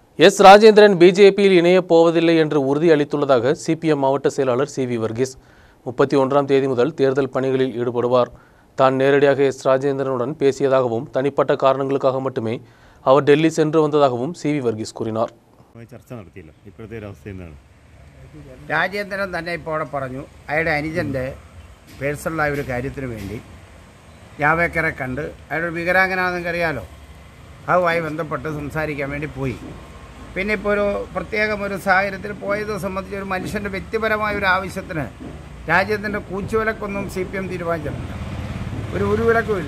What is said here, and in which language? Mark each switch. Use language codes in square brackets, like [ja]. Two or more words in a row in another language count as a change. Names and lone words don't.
[ta] எஸ் ராஜேந்திரன் பிஜேபியில் இணையப் போவதில்லை என்று உறுதியளித்துள்ளதாக சிபிஎம் மாவட்ட செயலாளர் சி.வி. வர்கீஸ் 31ஆம் தேதி முதல் தேர்தல் பணிகளில் ஈடுபடுவார். தான் நேரடியாக எஸ் ராஜேந்திரனுடன் பேசியதாகவும் தனிப்பட்ட காரணங்களுக்காக மட்டுமே அவர் டெல்லி சென்று வந்ததாகவும் சி.வி. வர்கീസ് കൂറിனார். [ml] രാജേന്ദ്രൻ തന്നെ ഇപ്പോൾ അവിടെ പറഞ്ഞു അയാളുടെ അനുജൻ്റെ പേഴ്സണലായ ഒരു കാര്യത്തിന് വേണ്ടി ജാവേക്കറെ കണ്ട് അയാളൊരു വികലാംഗനാണെന്ന് അറിയാലോ, അതുമായി ബന്ധപ്പെട്ട് സംസാരിക്കാൻ വേണ്ടി പോയി. പിന്നെ ഇപ്പോൾ ഒരു പ്രത്യേകം ഒരു സാഹചര്യത്തിൽ പോയത് സംബന്ധിച്ച് ഒരു മനുഷ്യൻ്റെ വ്യക്തിപരമായ ഒരു ആവശ്യത്തിന് രാജേന്ദ്രൻ്റെ കൂച്ചുവിലക്കൊന്നും CPM തീരുമാനിച്ചിട്ടില്ല, ഒരു ഉരുവിലക്കുമില്ല.